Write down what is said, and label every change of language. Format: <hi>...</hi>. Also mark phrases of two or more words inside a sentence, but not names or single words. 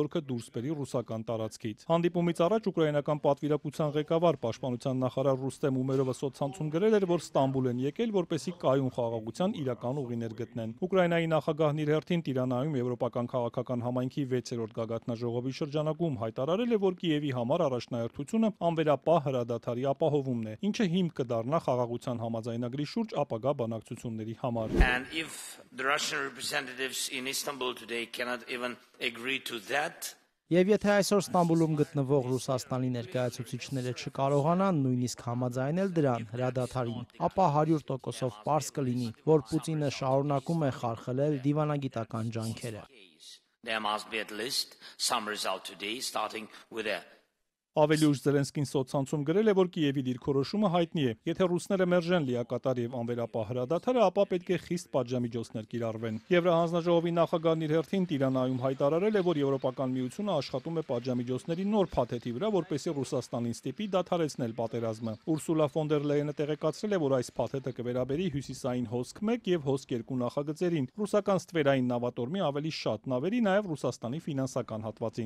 <hy>զորքը դուրս բերի ռուսական տարածքից։ Հանդիպումից առաջ ուկրաինական պատվիրակության ղեկավար պաշտպանության նախարար Ռուստեմ Ումերովը սոցցանցում գրել էր, որ Ստամբուլ են եկել, որպեսզի կայուն խաղաղության իրական ուղիներ գտնեն։ Ուկրաինայի նախագահն իր հերթին Տիրանայում եվրոպական քաղաքական համայնքի 6-րդ գագաթնաժողովի շրջանակում հայտարարել է, որ Կիևի համար առաջնահերթությունը անվերապահ հրադադարի ապահովումն է, ինչը հիմք կդառնա խաղաղության համաձայնագրի շուրջ ապագա բանակցությունների համար։</hy> <en>And if the Russian representatives in Istanbul today cannot even agree to that,</en> <hy>Եվ եթե այսօր Ստամբուլում գտնվող Ռուսաստանի ներկայացուցիչները չկարողանան նույնիսկ համաձայնել դրան հրադադարին, ապա 100%-ով պարզ կլինի, որ Պուտինը շարունակում է խարխլել դիվանագիտական ջանքերը։</hy> <en>there must be at least some result today, starting with a</en> <hy>Ավելի ուշ Զելենսկին սոցցանցում գրել է, որ Կիևի դիրքորոշումը հայտնի է։ Եթե ռուսները մերժեն լիակատար եւ անվերապահ հրադադարը, ապա պետք է խիստ պատժամիջոցներ կիրառվեն։ Եվրահանձնաժողովի նախագահն իր հերթին Տիրանայում հայտարարել է, որ Եվրոպական միությունը աշխատում է պատժամիջոցների նոր փաթեթի վրա, որպեսզի Ռուսաստանին ստիպի դադարեցնել պատերազմը։ Ուրսուլա ֆոն դեր Լեյենը տեղեկացրել է, որ այս փաթեթը կվերաբերի հյուսիսային հոսք 1 եւ հոսք 2 նախագծերին, ռուսական ստվերային նավատորմի ավելի շատ նավերի, նաեւ Ռուսաստանի ֆինանսական հատվածին։</hy>